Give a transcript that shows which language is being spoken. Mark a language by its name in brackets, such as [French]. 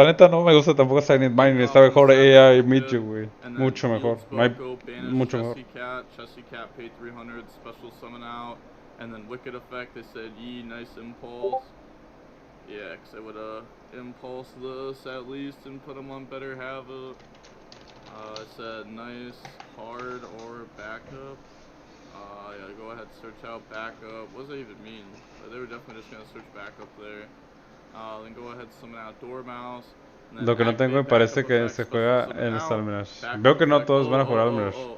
[Spanish] La neta no me gusta tampoco Silent Mining, está mejor AI Michu, güey. Mucho mejor. No hay mucho mejor. [English] Chessie Cat, pay 300, special summon out, and then Wicked effect, they said, nice impulse. Yeah, because they would impulse this at least and put them on better havoc. It said nice, hard, or backup. Yeah, go ahead, search out backup. What does that even mean? They were definitely just going to search backup there. Then go ahead, summon out Dormouse. [Spanish] Lo que no tengo me parece que se juega en el Almirage. Veo que no todos van a jugar Almirage.